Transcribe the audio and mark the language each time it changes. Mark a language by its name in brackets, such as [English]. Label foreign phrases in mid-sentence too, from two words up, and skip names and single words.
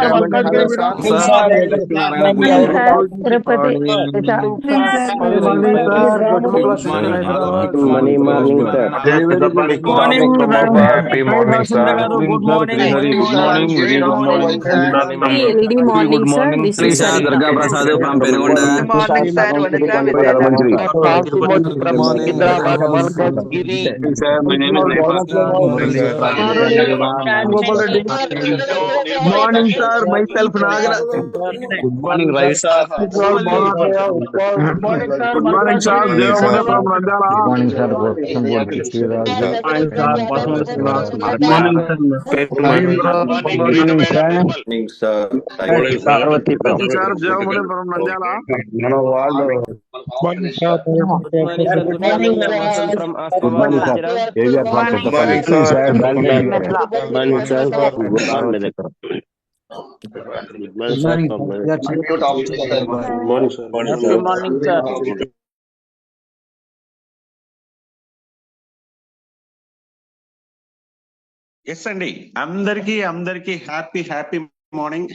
[Telugu] మల్కాజ్గిరి వినోద్ కుమార్. తిరుపతి. [English] morning sir. morning sir. happy morning sir. good morning sir. morning, This Morning, is sir. Sarita. Durga Prasad from Penugonda. Good morning, sir. Vanessa with Yadavanchiri. from Morning. Hyderabad, Malkajgiri. Hey, sir, my name is Naipal. Murali from Vijayanagara. Good morning, sir. Myself Nagara. Good morning, Ravi sir. Good morning, sir. Morning, Devamani sir. from Ranjana. Good morning, sir. Gossamboorti Sriraju. Morning, sir. Pasmal Srinath. Good morning, sir. Mahindra from Morning, Murali. Madam Nirmal. Morning, sir. Parvatipuram. Morning, sir. Devamani from Ranjana. Morning, sir. Good morning, Vatsal from Good Asmama morning, sir. Najra. KVR Park Good Kottapalli. morning, sir. Medla. Morning, sir. Parvatipuram. Good morning, sir. Good morning, sir. Good morning, sir. [Telugu] ఎస్ అండి, అందరికి [English] happy morning.